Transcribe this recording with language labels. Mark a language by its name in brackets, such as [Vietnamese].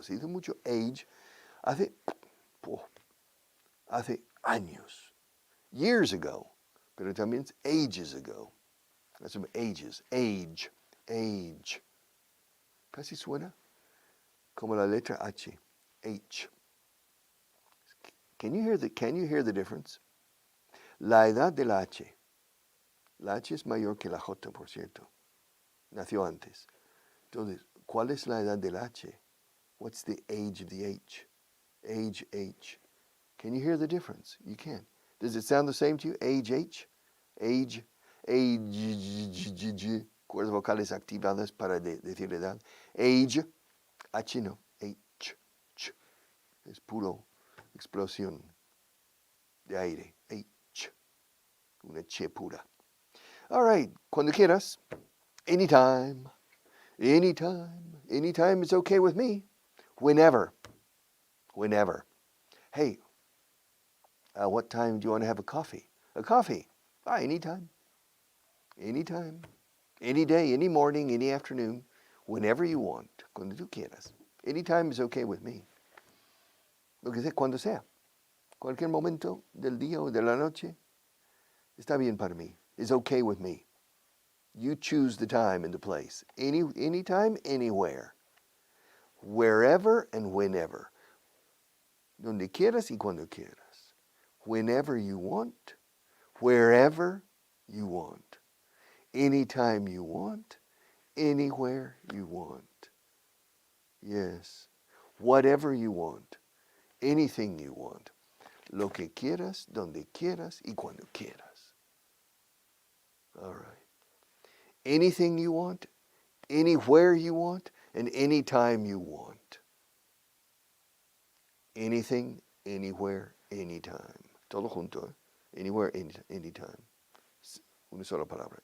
[Spanish] Se dice mucho age. Hace años. [English] Years ago. [Spanish] Pero también es [English] ages ago. That's some ages. Age. Age. [Spanish] Casi suena como la letra H. H. [English] Can you hear the difference? [Spanish] La edad de la H. La H es mayor que la J, por cierto. Nació antes. Entonces, ¿cuál es la edad de la H? [English] What's the age of the H? Age H. Can you hear the difference? You can. Does it sound the same to you? Age H? Age. Age. [Spanish] Cuerdas vocales activadas para decir edad. [English] Age. H no. H. Ch. [Spanish] Es puro explosión de aire. H. Una che pura. [English] All right. [Spanish] Cuando quieras. Anytime. [English] Anytime. Anytime is okay with me. Whenever. Whenever. Hey, what time do you want to have a coffee? A coffee. Anytime. Anytime. Any day, any morning, any afternoon. Whenever you want. [Spanish] Cuando tú quieras. [English] Anytime is okay with me. [Spanish] Lo que sea, cuando sea. Cualquier momento del día o de la noche. Está bien para mí. [English] It's okay with me. You choose the time and the place. Anytime, anywhere. Wherever and whenever. [Spanish] Donde quieras y cuando quieras. [English] Whenever you want. Wherever you want. Anytime you want. Anywhere you want. Yes. Whatever you want. Anything you want. [Spanish] Lo que quieras, donde quieras y cuando quieras. [English] All right. Anything you want, anywhere you want, and anytime you want. Anything, anywhere, anytime. [Spanish] Todo junto, ¿eh? [English] Anywhere, anytime. [Spanish] Una sola palabra.